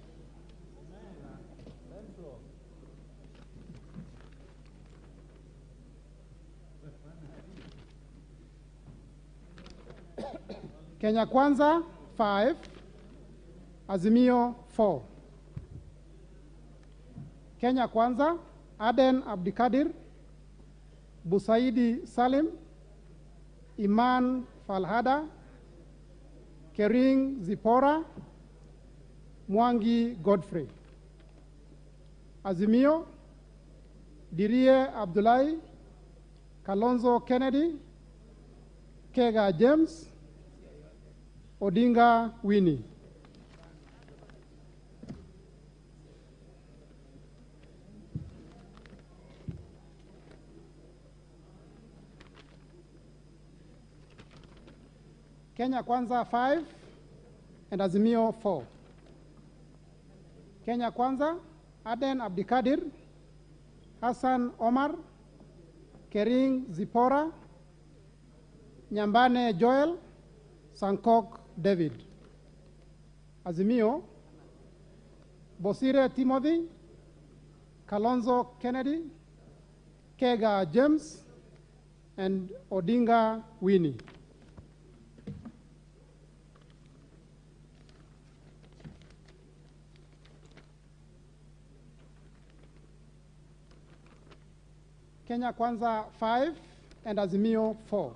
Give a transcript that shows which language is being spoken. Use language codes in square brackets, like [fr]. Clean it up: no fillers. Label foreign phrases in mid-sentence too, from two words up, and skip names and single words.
[en] Kenya Kwanza 5, Azimio 4. Kenya Kwanza, Aden Abdikadir, Busaidi Salim, Iman Falhada, Kering Zipora, Mwangi Godfrey. Azimio, Dirie Abdullahi, Kalonzo Kennedy, Kega James, Odinga Winnie. Kenya Kwanza 5 and Azimio 4. Kenya Kwanza, Aden Abdikadir, Hassan Omar, Kering Zipora, Nyambane Joel, Sankok David. Azimio, Bosire Timothy, Kalonzo Kennedy, Kega James, and Odinga Winnie. Kenya Kwanza 5 and Azimio 4.